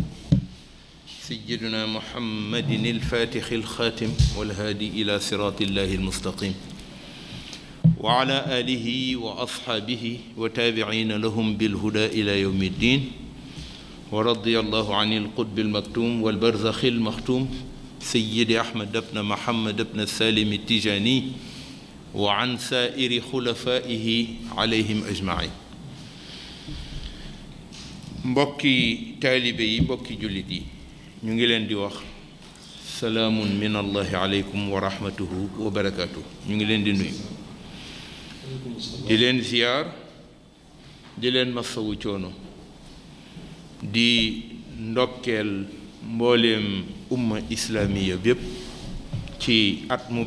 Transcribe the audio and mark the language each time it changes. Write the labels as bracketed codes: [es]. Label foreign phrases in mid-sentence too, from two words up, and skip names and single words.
[ar] سيدنا محمد الفاتح الخاتم والهادي إلى صراط الله المستقيم وعلى آله وأصحابه وتابعين لهم بالهدى إلى يوم الدين ورضي الله عن القطب المكتوم والبرزخ المختوم سيد أحمد بن محمد بن سالم التجاني وعن سائر خلفائه عليهم أجمعين [wo] مبكي طالبي مبكي جلدي ñu ngi leen di wax [ar] سلام من الله عليكم ورحمته وبركاته [wo] ñu ngi leen di nuyu di leen ziyaar di leen masawu coono di ndokkeel mbooleem [ar] أمة إسلامية [wo] bépp ci at mu